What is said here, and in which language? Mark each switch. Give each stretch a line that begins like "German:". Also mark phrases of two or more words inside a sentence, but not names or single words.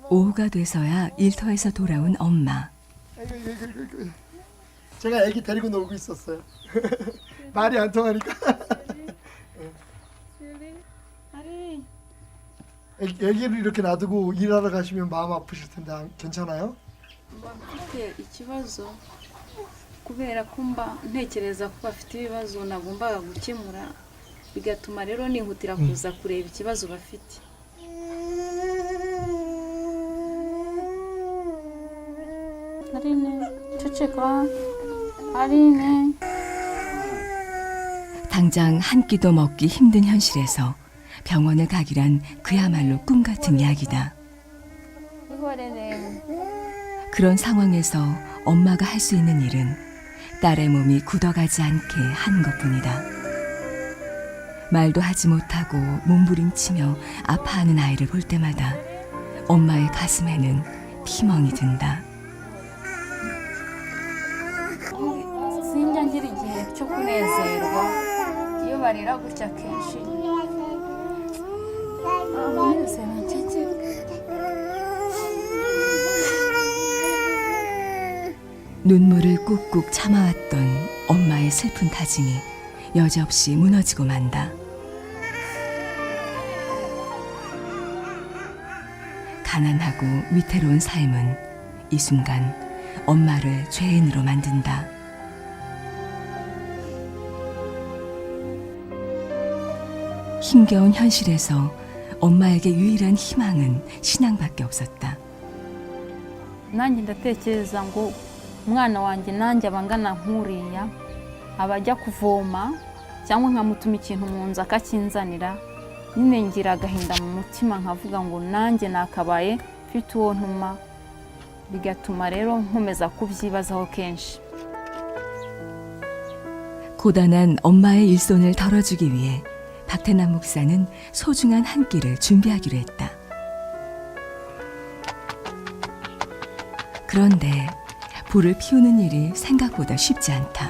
Korean: 오후가 돼서야 일터에서 돌아온 엄마. 아이고. 제가 애기 데리고 놀고 있었어요. 말이 안 통하니까. 애기를 이렇게 놔두고 일하러 가시면 마음 아프실 텐데 괜찮아요?
Kinyarwanda: mfite ikibazo kubera ko mba ntekereza ko bafite ibibazo nagombaga gukemura bigatuma rero nihutira kuza kureba ikibazo bafite.
Korean: 아리네, ceceka. 아리네. 당장 한 끼도 먹기 힘든 현실에서 병원에 가기란 그야말로 꿈 같은 이야기다. 이거래네. 그런 상황에서 엄마가 할 수 있는 일은 딸의 몸이 굳어가지 않게 하는 것뿐이다. 말도 하지 못하고 몸부림치며 아파하는 아이를 볼 때마다 엄마의 가슴에는 피멍이 든다.
Kinyarwanda: sinjya ngira igihe cyo kunezerwa iyo barira gutya kenshi. umunezero ncece.
Korean: 눈물을 꾹꾹 참아왔던 엄마의 슬픈 다짐이 여지없이 무너지고 만다. 가난하고 위태로운 삶은 이 순간 엄마를 죄인으로 만든다. 힘겨운 현실에서 엄마에게 유일한 희망은 신앙밖에 없었다.
Kinyarwanda: nanjye ndatekereza ngo umwana wanjye nanjye abangana nk'uriya aba ajya kuvoma cyangwa nkamutuma ikintu mu nzu akakinzanira, nyine ngira agahinda mu mutima nkavuga ngo nanjye nakabaye mfite uwo ntuma, bigatuma rero nkomeza kubyibazaho kenshi.
Korean: 고단한 엄마의 일손을 덜어주기 위해 박태남 목사는 소중한 한 끼를 준비하기로 했다. 그런데 불을 피우는 일이 생각보다 쉽지 않다.